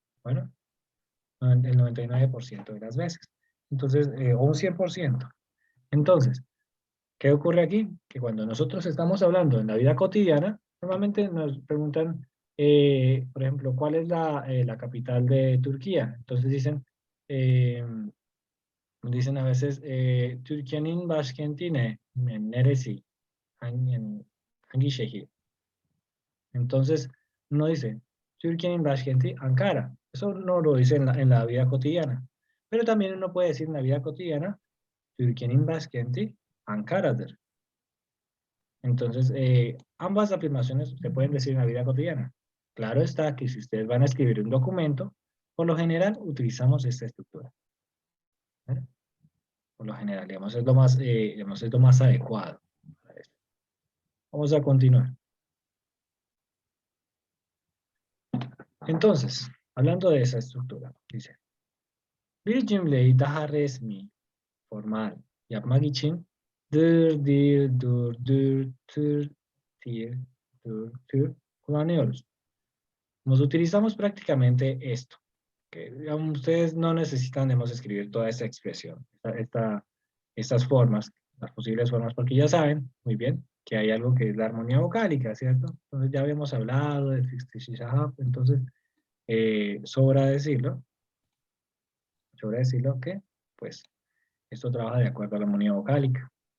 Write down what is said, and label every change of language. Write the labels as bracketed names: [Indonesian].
[Spanish] Bueno, el 99% de las veces. Entonces, o un 100%. Entonces, ¿qué ocurre aquí? Que cuando nosotros estamos hablando en la vida cotidiana, normalmente nos preguntan, por ejemplo, ¿cuál es la capital de Turquía? Entonces dicen a veces, [Turkish] Türkiye'nin başkenti ne? Neresi? Hangi şehir? [Spanish] Entonces, no dice, [Turkish] Türkiye'nin başkenti Ankara. [Spanish] Eso no lo dice en la vida cotidiana. Pero también uno puede decir en la vida cotidiana, [Turkish] Türkiye'nin başkenti Ankara'dır. [Spanish] Entonces, ambas afirmaciones se pueden decir en la vida cotidiana. Claro está que si ustedes van a escribir un documento, por lo general utilizamos esta estructura. ¿Vale? Por lo general, digamos, digamos, es lo más adecuado para esto. Vamos a continuar. Entonces, hablando de esa estructura, dice, [Turkish] bir cümleyi daha resmi, formal yapmak için dır, dir, dur, dür, tır, tir, dur, tür kullanıyoruz. [Spanish] Nos utilizamos prácticamente esto. Que digamos, ustedes no necesitan, digamos, escribir toda esta expresión, estas formas, las posibles formas, porque ya saben muy bien que hay algo que es la armonía vocálica, ¿cierto? Entonces ya habíamos hablado de Fixtishahab, entonces sobra decirlo que, pues, esto trabaja de acuerdo a la armonía vocálica.